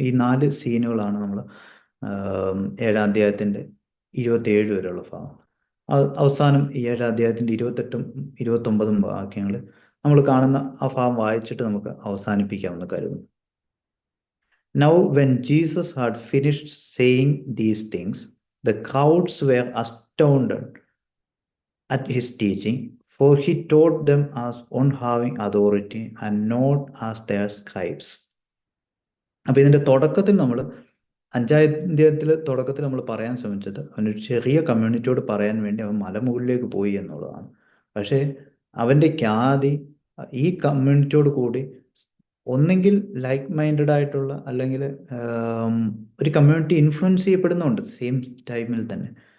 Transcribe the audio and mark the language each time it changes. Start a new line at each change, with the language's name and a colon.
Malayalam: ഈ 4 സീനുകളാണ് നമ്മൾ 7-ാം അധ്യായത്തിൻ്റെ 27 വരെയുള്ള ഭാഗം. അവസാനം ഈ 7-ാം അധ്യായത്തിൻ്റെ 28-ഉം 29-ഉം വാക്യങ്ങൾ നമ്മൾ കാണുന്ന ആ ഭാഗം വായിച്ചിട്ട് നമുക്ക് അവസാനിപ്പിക്കാമെന്ന് കരുതുന്നു.
English: Now when Jesus had finished saying these things, the crowds were astounded at his teaching, for he taught them as one having authority and not as their scribes.
Malayalam: അപ്പോൾ ഇതിൻ്റെ തുടക്കത്തിൽ നമ്മൾ 5-ാം അധ്യായത്തിൽ തുടക്കത്തിൽ നമ്മൾ പറയാൻ ശ്രമിച്ചത് അവനൊരു ചെറിയ കമ്മ്യൂണിറ്റിയോട് പറയാൻ വേണ്ടി അവൻ മലമുകളിലേക്ക് പോയി എന്നുള്ളതാണ്. പക്ഷേ അവൻ്റെ ഖ്യാതി ഈ കമ്മ്യൂണിറ്റിയോട് കൂടി ഒന്നെങ്കിൽ
English: like minded
Malayalam: ആയിട്ടുള്ള അല്ലെങ്കിൽ ഒരു കമ്മ്യൂണിറ്റി ഇൻഫ്ലുവൻസ് ചെയ്യപ്പെടുന്നുണ്ട് സെയിം ടൈമിൽ തന്നെ.